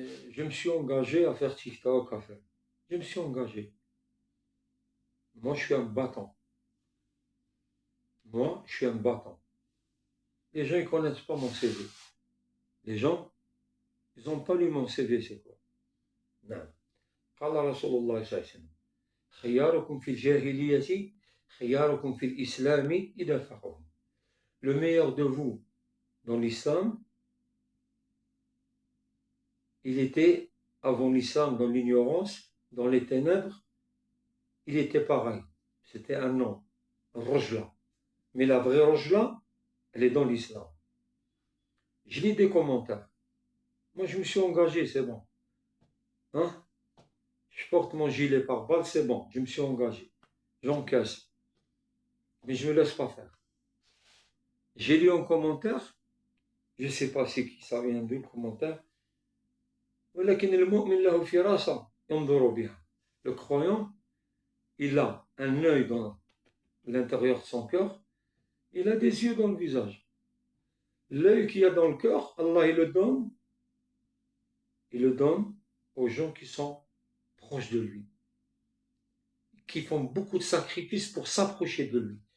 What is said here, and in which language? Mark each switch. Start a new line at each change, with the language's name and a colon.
French: Je me suis engagé à faire TikTok, à faire. Je me suis engagé. Moi, je suis un battant. Moi, je suis un battant. Les gens, ils connaissent pas mon CV. Les gens, ils n'ont pas lu mon CV, c'est quoi? Non.
Arabic: قال رسول الله صلى الله عليه وسلم: خياركم في الجاهلية خياركم في الإسلام إذا فقهوا.
French: Le meilleur de vous dans l'islam, il était avant l'islam dans l'ignorance, dans les ténèbres, il était pareil. C'était un nom, Rojla. Mais la vraie Rojla, elle est dans l'islam. Je lis des commentaires. Moi, je me suis engagé, c'est bon. Hein? Je porte mon gilet par balle, c'est bon. Je me suis engagé. J'encaisse. Mais je ne me laisse pas faire. J'ai lu un commentaire. Je ne sais pas c'est qui, ça vient d'où le commentaire.
Arabic: ولكن المؤمن له فراسة ينظر بها.
French: Le croyant, il a un œil dans l'intérieur de son cœur, il a des yeux dans le visage. L'œil qu'il y a dans le cœur, Allah il le donne aux gens qui sont proches de lui, qui font beaucoup de sacrifices pour s'approcher de lui.